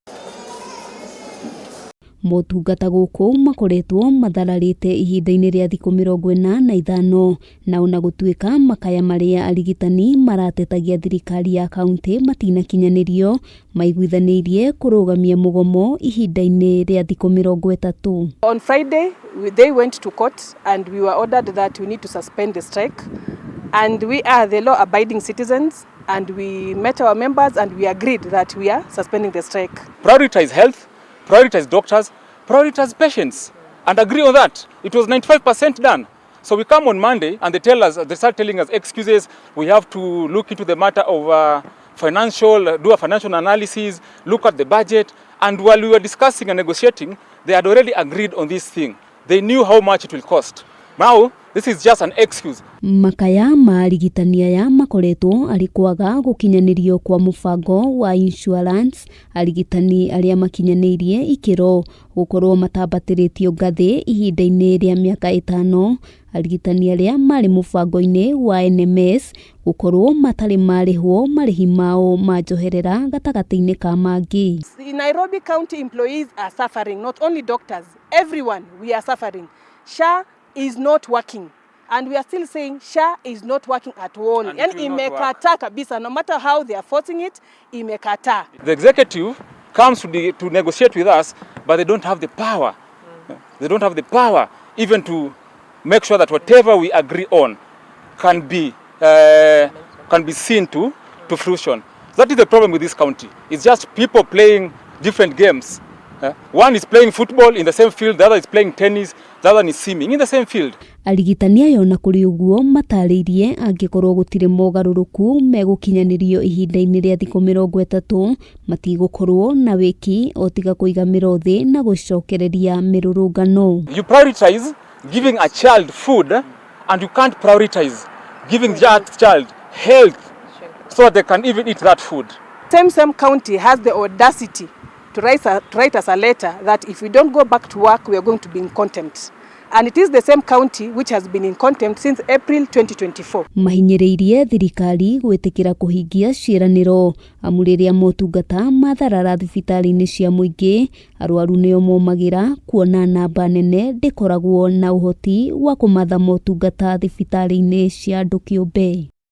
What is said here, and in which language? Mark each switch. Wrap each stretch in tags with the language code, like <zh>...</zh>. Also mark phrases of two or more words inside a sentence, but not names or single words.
<ki>Motungata guku makoretwo mathararite ihinda-ini ria thiku 45 na ona gutuika makaya maria arigitani maratetagia thirikari ya kaunti matinakinyanirio maiguithaniirie kurugamia mugomo ihinda-ini ria thiku 30.</ki> <en>On Friday they went to court and we were ordered that we need to suspend the strike, and we are the law abiding citizens and we met our members and we agreed that we are suspending the strike. Prioritize health, prioritize doctors, prioritize patients, and agree on that. It was 95% done. So we come on Monday and they start telling us excuses. We have to look into the matter of do a financial analysis, look at the budget. And while we were discussing and negotiating, they had already agreed on this thing. They knew how much it will cost. Now, this is just an excuse.</en> <ki>Makaya ma arigitani aya makoretwo ari kwaga gukinyanirio kwa mubango wa insurance. Arigitani aria makinyaniirie ikiro gukorwo matambatirietio ngathi ihinda-ini ria miaka 5. Arigitani aria mari mubango-ini wa NMS gukorwo matari marihwo marihi mao manjoherera gatagati-ini ka mangi.</ki> <en>Nairobi County employees are suffering, not only doctors, everyone we are suffering. SHA is not working, and we are still saying SHA is not working at all. And</en> <sw>imekata kabisa,</sw> <en>no matter how they are forcing it, imekata. The executive comes to negotiate with us, but they don't have the power. They don't have the power even to make sure that whatever we agree on can be seen to fruition. That is the problem with this county. It's just people playing different games. One is playing football in the same field, the other is playing tennis, the other is swimming in the same field.</en> <ki>Arigitani ayo na kuri uguo matariirie angikorwo gutire mogaruruku megukinyanirio ihinda-ini ria thiku 30 matigukorwo na wiki otiga kuiga mirothi na gucokereria mirurungano.</ki> <en>You prioritize giving a child food and you can't prioritize giving that child health so that they can even eat that food. Same county has the audacity to write us a letter that if we don't go back to work, we are going to be in contempt. And it is the same county which has been in contempt since April 2024.</en> <ki>Mahinyiriirie thirikari gwitikira kuhingia ciiraniro amuriria motungata matharara thibitari-ini cia muingi. Arwaru nio momagira kuona namba nene ndikoragwo na uhoti wa kumatha motungata thibitari-ini cia andu kiumbe.</ki>